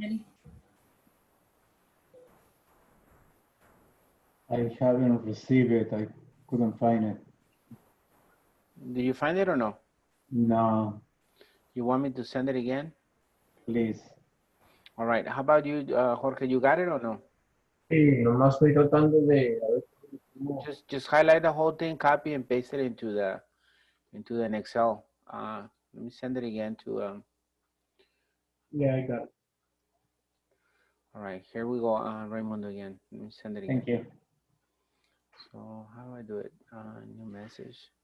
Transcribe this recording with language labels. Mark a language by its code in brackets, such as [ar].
[en] Ready? I haven't received it. I couldn't find it. Did you find it or no? No, You want me to send it again? please. All right. How about you, Jorge? You got it or no? [es] Sí, nomás estoy tratando de a ver cómo. [en] Just highlight the whole thing, copy and paste it into an Excel. Let me send it again to. Yeah, I got it. All right, here we go, Raimundo again. Let me send it again. Thank you. So how do I do it? New message.